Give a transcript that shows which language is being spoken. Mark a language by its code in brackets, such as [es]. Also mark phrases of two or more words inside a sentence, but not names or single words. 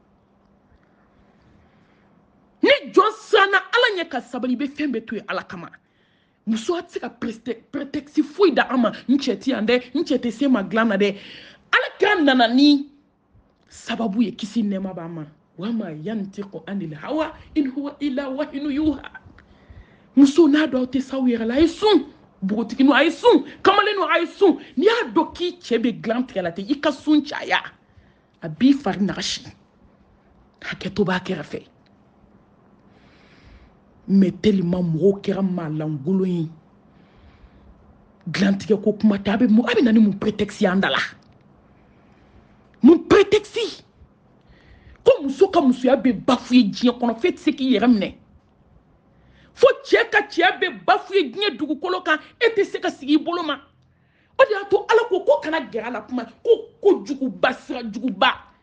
[bm] ni jɔn siranna ala ɲɛ ka sabali i bɛ fɛn bɛɛ to yen ala kama muso tɛ se ka prétexte foyi da an ma n cɛ tɛ yan dɛ n cɛ tɛ se ma dilan na dɛ ala kira nana ni sababu ye kisi nɛɛma b'an ma [ar] وما ينطق عن الهوى إن هو إلا وحي يوحى [bm] muso n'a dɔn aw tɛ s'aw yɛrɛ la a ye sun npogotiginiw a ye sun kamalenniw a ye sun n'i y'a dɔn k'i cɛ bɛ dilan tigɛ la ten i ka sun caya a b'i fari nagasi hakɛto b'a kɛrɛfɛ [fr] mais tellement [bm] mɔgɔw kɛra maalankolon ye dilantigɛ ko kuma tɛ a bɛ na ni mun prétexte y'an da la mun prétexte ko muso ka musoya bɛ bafoué diɲɛ kɔnɔ f'e tɛ se k'i yɛrɛ minɛ fo cɛ ka cɛya bɛ bafoué diɲɛ dugukolo kan e tɛ se ka sigi i bolo ma o de y'a to ala ko kana gɛrɛ a la kuma ko kojuguba sira juguba